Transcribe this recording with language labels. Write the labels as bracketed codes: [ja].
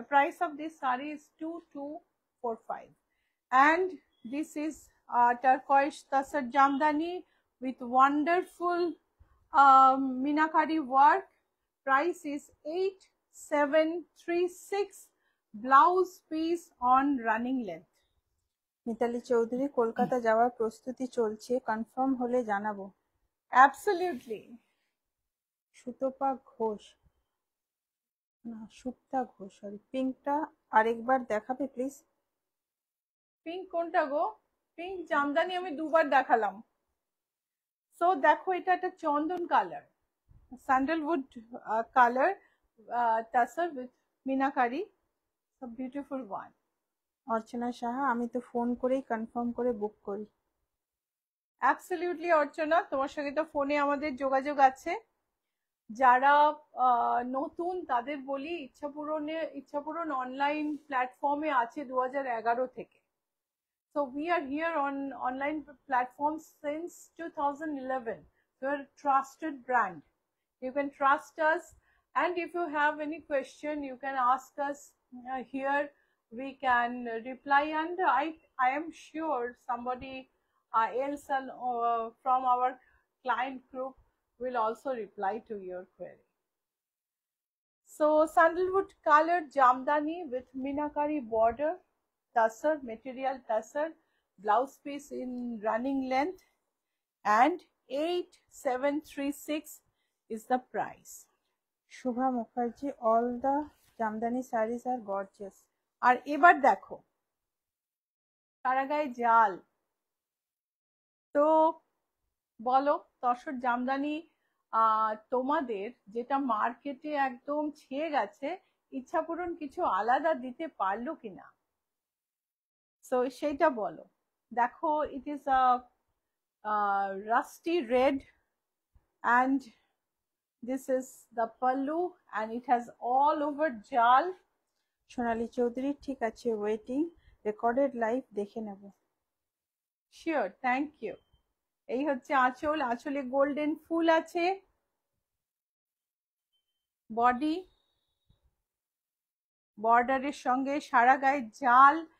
[en] The price of this saree is 2245, and this is turquoise tasar jamdani with wonderful minakari work. Price is 8736. Blouse piece on running length. [bn] Mitali Chowdhury, Kolkata যাওয়ার প্রস্তুতি চলছে, confirm হলে জানাবো। [en] Absolutely. [bn] Sutapa Ghosh, না Supta Ghosh, sorry. পিঙ্কটা আরেকবার দেখাবে please? Pink কোনটা গো? Pink Jamdani আমি দুবার দেখালাম। [en] so [bn] দেখো, এটা একটা চন্দন colour, [en] Sandalwood colour, tussar with meenakari, so beautiful one. [bn] অর্চনা সাহা, আমি তো ফোন করেই কনফার্ম করে বুক করি। অ্যাবসলিউটলি অর্চনা, তোমার সঙ্গে তো ফোনে আমাদের যোগাযোগ আছে। যারা নতুন তাদের বলি, ইচ্ছাপূরণ অনলাইন প্ল্যাটফর্মে আছে 2011 থেকে। [en] So we are here on online platforms since 2011. We're a trusted brand. You can trust us, and if you have any question, you can ask us here. We can reply, and I am sure somebody else from our client group will also reply to your query. So sandalwood colored jamdani with minakari border, tassar material, tassar, blouse piece in running length, and 8736 is the price. Shubha Mukherjee, all the jamdani saris আর gorgeous. [bn] আর এবার দেখো কারাগায় জাল। তো বলো, তসর জামদানি তোমাদের যেটা মার্কেটে একদম ছেয়ে গেছে, ইচ্ছাপূরণ কিছু আলাদা দিতে পারলো কিনা, সো সেইটা বলো। [en] দেখো, it is a rusty red, and this is the pallu, and it has all over jal. [bn] সোনালী চৌধুরী, ঠিক আছে, ওয়েটিং, রেকর্ডেড লাইভ দেখে নেব। [en] Sure, thank you. [bn] এই হচ্ছে আঁচল, আঁচলে গোল্ডেন ফুল আছে, বডি বর্ডারের সঙ্গে সারা গায়ে জাল।